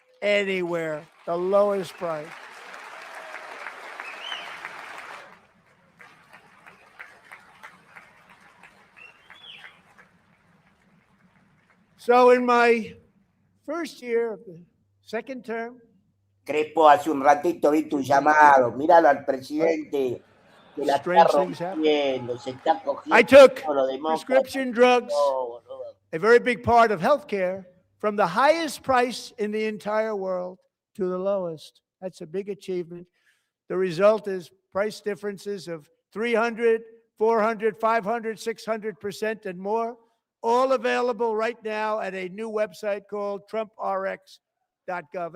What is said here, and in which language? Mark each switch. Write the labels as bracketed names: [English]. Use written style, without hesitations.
[English] Anywhere, the lowest price. So in my first year of the second term, [Spanish] Crespo, hace un ratito vi tu llamado. Míralo al presidente que la está rompiendo, se está cogiendo. [English] I took prescription drugs, a very big part of healthcare, from the highest price in the entire world to the lowest. That's a big achievement. The result is price differences of 300, 400, 500, 600% and more, all available right now at a new website called TrumpRx.gov.